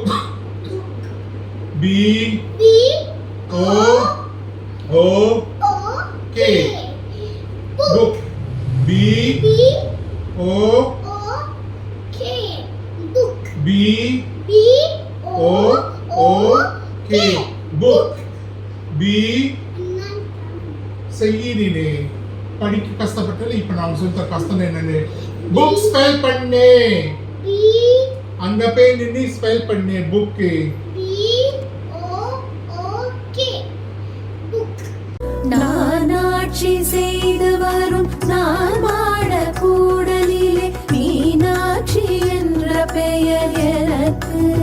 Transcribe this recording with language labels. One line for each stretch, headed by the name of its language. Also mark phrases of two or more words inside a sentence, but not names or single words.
English: B O O K book. B O B O K book.
Tamil: B செய்யினே படிக்க கஷ்டப்பட்டல. இப்ப நான் சொல்ற கஷ்டம் என்னன்னு
English: book spell
Tamil: பண்ணு. அங்க போய் நின்னு ஸ்பெல் பண்ணு புக். நான் ஆட்சி செய்து வரும் நான் மாட கூடலிலே மீனாட்சி என்ற பெயர் எனக்கு.